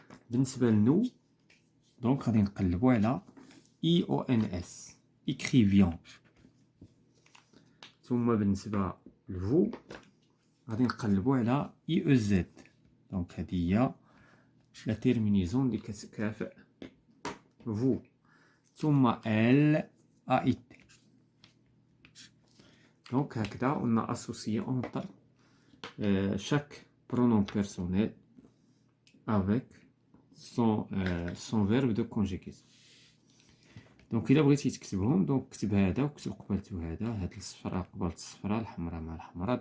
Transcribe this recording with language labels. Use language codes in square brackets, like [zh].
[ar] بالنسبة لنو دونك غادي نقلبو على اي او ان اس اكريفيون. ثم بالنسبة لفو غادي نقلبو على اي او زد. دونك هادي هي لا تيرمينيزون اللي كتكافئ فو. ثم ال ا اي تي. دونك هكذا [fr] on a associé entre chaque pronom personnel avec son verbe de conjugaison. [ar] دونك الا بغيتي تكتبهم دونك كتب هذا وكتب قبالته هذا، هاد الصفراء قبالت الصفراء، الحمراء مع الحمراء.